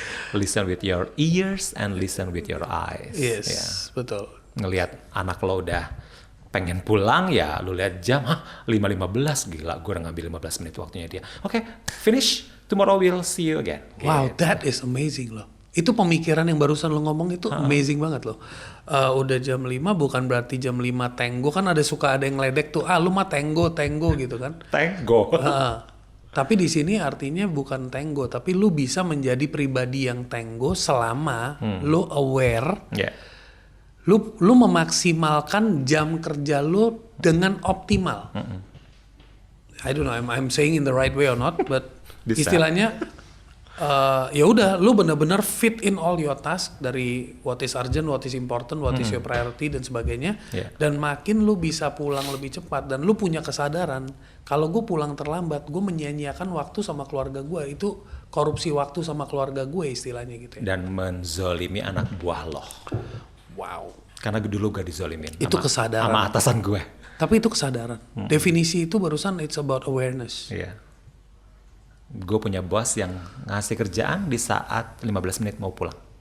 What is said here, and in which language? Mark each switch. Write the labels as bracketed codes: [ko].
[en] Listen with your ears and listen with your eyes. Yes, yeah. [id] Betul. Ngelihat anak lo udah pengen pulang ya, lu lihat jam, 5:15, gila, gue udah ngambil 15 menit waktunya dia. [en] Oke, finish, tomorrow we'll see you again. Wow, that is amazing [id] loh. Itu pemikiran yang barusan lo ngomong itu amazing banget loh. Udah jam 5 bukan berarti jam 5 tenggo, kan ada yang ngeledek tuh, lu mah tenggo gitu kan. Tenggo. Tapi di sini artinya bukan tenggo, tapi lu bisa menjadi pribadi yang tenggo selama lu aware. [en] Yeah. [id] Lu memaksimalkan jam kerja lu dengan optimal. [en] I don't know, I'm saying in the right way or not, but [id] istilahnya ya udah, [en] lu benar-benar fit in all your task, dari what is urgent, what is important, what is your priority [id] dan sebagainya. [en] Yeah. [id] Dan makin lu bisa pulang lebih cepat dan lu punya kesadaran kalau gue pulang terlambat, gue menyia-nyiakan waktu sama keluarga gue, itu korupsi waktu sama keluarga gue istilahnya gitu ya. Dan menzolimi anak buah lo. [en] Wow. [id] Karena dulu gak dizolimin. Itu kesadaran. Sama atasan gue. Tapi itu kesadaran. Definisi itu barusan [en] it's about awareness. [id] Iya. Gue punya bos yang ngasih kerjaan di saat 15 menit mau pulang.